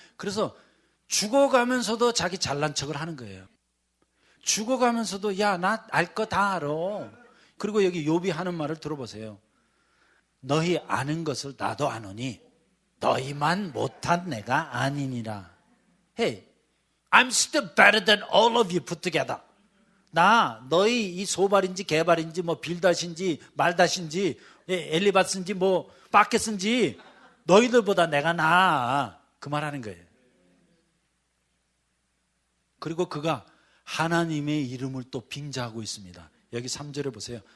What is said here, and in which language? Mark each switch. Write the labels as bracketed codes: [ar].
[ko] 그래서 죽어가면서도 자기 잘난 척을 하는 거예요. 죽어가면서도 야, 나 알 거 다 알아. 그리고 여기 욥이 하는 말을 들어보세요. 너희 아는 것을 나도 아노니 너희만 못한 내가 아니니라. [en] Hey, I'm still better than all of you put together. [ko] 나 너희 이 소발인지 개발인지 뭐 빌닷인지 말닷인지 엘리바스인지 뭐 바켓인지 너희들보다 내가 나아. 그 말하는 거예요. 그리고 그가 하나님의 이름을 또 빙자하고 있습니다. 여기 3절에 보세요.